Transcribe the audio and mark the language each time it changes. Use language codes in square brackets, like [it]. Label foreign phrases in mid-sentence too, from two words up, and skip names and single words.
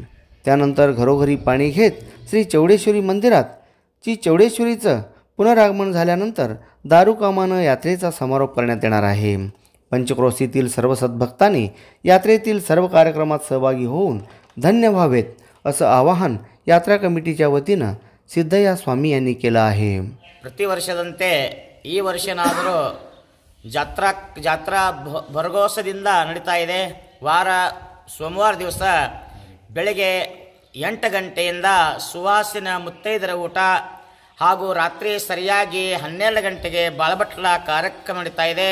[mr] त्यानंतर घरोघरी पाणी घेत श्री चौडेश्वरी मंदिरात चौडेश्वरीचं पुनरागमन झाल्यानंतर दारुकामानं यात्रेचा समारोप करण्यात येणार आहे। पंचक्रोशीतील सर्व सद्भक्तांनी यात्रेतील सर्व कार्यक्रमात सहभागी होऊन धन्य व्हावेत असं आवाहन यात्रा कमिटीच्या वतीनं सिद्धಯ್ಯ स्वामी यांनी केलं आहे। [kn] ಪ್ರತಿ ವರ್ಷದಂತೆ ಈ ವರ್ಷನಾದರೂ ಜಾತ್ರಾ ಭರಗೋಸದಿಂದ ನಡೀತಾ ಇದೆ। ಸೋಮವಾರ ದಿವಸ ಬೆಳಗ್ಗೆ 8 ಗಂಟೆಯಿಂದ ಸುವಾಸಿನ ಮುತ್ತೈದರ ಊಟ ಹಾಗೂ ರಾತ್ರಿ ಸರಿಯಾಗಿ 12 ಗಂಟೆಗೆ ಬಾಳಬಟ್ಲ ಕಾರ್ಯಕ್ರಮ ನಡೀತಾ ಇದೆ।